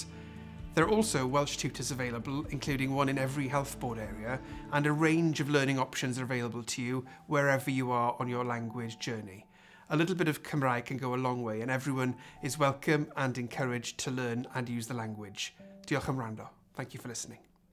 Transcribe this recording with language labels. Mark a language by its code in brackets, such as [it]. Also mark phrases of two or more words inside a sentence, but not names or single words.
[en] There are also Welsh tutors available, including one in every health board area, and a range of learning options are available to you wherever you are on your language journey. A little bit of Cymraeg can go a long way, and everyone is welcome and encouraged to learn and use the language. [cy] Diolch am wrando. [en] Thank you for listening.